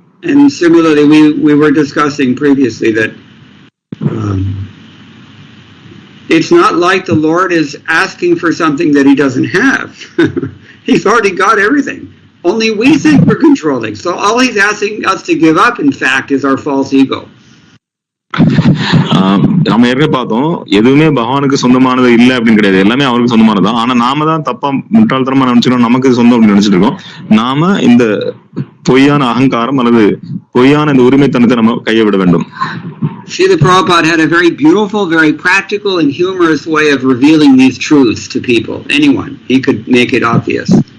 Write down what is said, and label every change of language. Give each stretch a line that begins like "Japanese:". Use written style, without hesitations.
English: And similarly, we were discussing previously that it's not like the Lord is asking for something that he doesn't have. He's already got everything. Only we think we're controlling. So all he's asking us to give up, in fact, is our false ego.
Tamil: நம்ம ஏற்கனவே பார்த்தோம், எதுவுமே பகவானுக்கு சொந்தமானது இல்லை அப்படின்னு கிடையாது, எல்லாமே அவருக்கு சொந்தமானதான். ஆனா நாம தான் தப்பா முட்டாள்தனமா நினைச்சிருக்கோம், நமக்கு சொந்தம் அப்படின்னு நினைச்சிட்டு இருக்கோம். நாம இந்த பொய்யான அகங்காரம் அல்லது பொய்யான இந்த உரிமைத்தனத்தை நம்ம கையை விட வேண்டும்.
English: Srila Prabhupada had a very beautiful, very practical and humorous way of revealing these truths to people. Anyone, he could make it obvious.